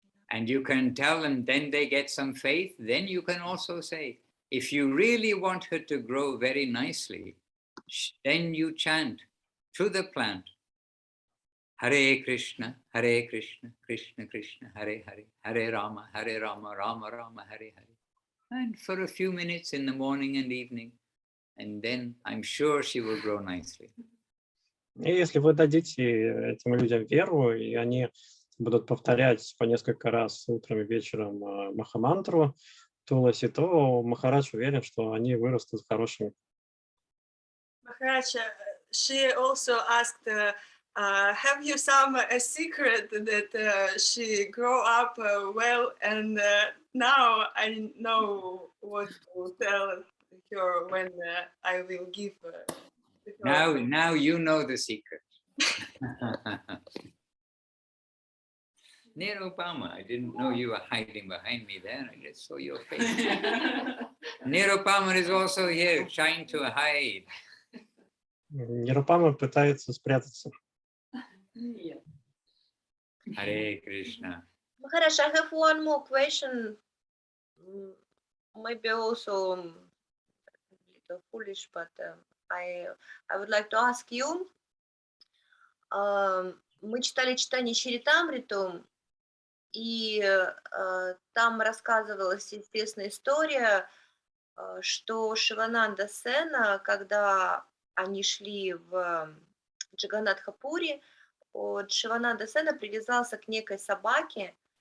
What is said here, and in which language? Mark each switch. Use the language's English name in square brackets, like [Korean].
[English] And you can tell them, then they get some faith. Then you can also say, if you really want her to grow very nicely, then you chant to the plant, Hare Krishna, Krishna Krishna, Hare Hare, Hare Rama, Rama Rama, Hare Hare. And for a few minutes in the morning and evening, and then I'm sure she will grow nicely. [Russian] И если вы дадите этим людям веру, и они будут повторять по несколько раз утром и вечером Махамантру Туласи, то Махарадж уверен, что они вырастут хорошими. [English] Maharaj, she also asked, have you some secret that she grow up well, and now I know what to tell her when I will give her. Now you know the secret. Nirupama, I didn't know you were hiding behind me there. I just saw your face. Nirupama is also here, trying to hide. [Russian] Нирупама пытается спрятаться. [English] Hare Krishna. Maharaj, I have one more question. Maybe also a little foolish, but I would like to ask you. [Russian] Мы читали читание Чаритамриту, и там рассказывалась известная история, что Шивананда Сена, когда они шли в Джаганатха-пури, Шивананда Сена привязался к некой собаке,